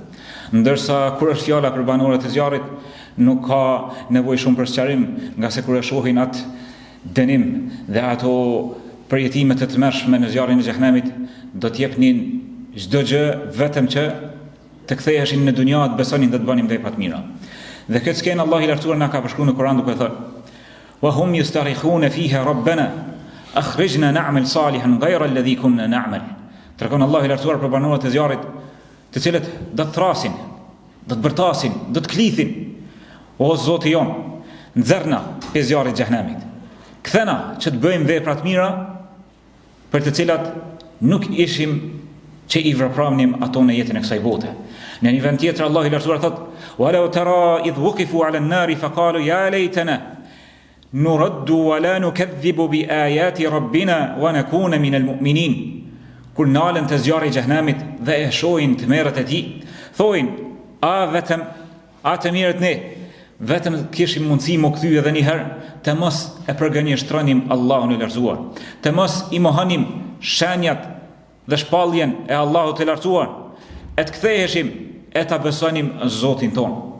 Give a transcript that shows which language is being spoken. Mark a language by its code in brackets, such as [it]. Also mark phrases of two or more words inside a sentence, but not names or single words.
[sq] Ndërsa kur është fjala për banorët e zjarrit, nuk ka nevojë shumë për sqarim, nga se kur e shohin atë dënim dhe ato përjetimet të tmerrshme në zjarrin e xhehenemit, do t'jepnin çdo gjë vetëm që të ktheheshin në dunja, të besonin dhe të bënin vepra të mira. Dhe këtë skenë Allah i lartësuar na ka përshkruar në Kur'an duke thënë: [ar] "وهم يصطرخون فيها ربنا أخرجنا نعمل صالحا غير الذي كنا نعمل." [sq] Tregon Allah i lartësuar për banorët e zjarrit, të cilët do të thrasin, do të bërtasin, do të klithin: "O Zoti jon, nxjerrna pe zjarrit të xhehenemit. Kthena që të bëjmë vepra të mira për të cilat nuk ishim që i vrapramnim ato në jetën e kësaj bote." Në një vend tjetër Allah i lartësuar thotë: [ar] "ولو ترى إذ وقفوا على النار فقالوا يا ليتنا نرد ولا نكذب بآيات ربنا ونكون من المؤمنين." [sq] Kur nalen të zjarri i xhehenemit dhe e shohin tmerrat e Tij, thojnë: "A vetëm atë mirët ne, vetëm kishim mundësi më kthy edhe një herë, të mos e përgënjeshtronim Allahun e lartësuar, të mos i mohonim shenjat dhe shpalljen e Allahut të lartësuar, e të ktheheshim e ta besonim Zotin ton."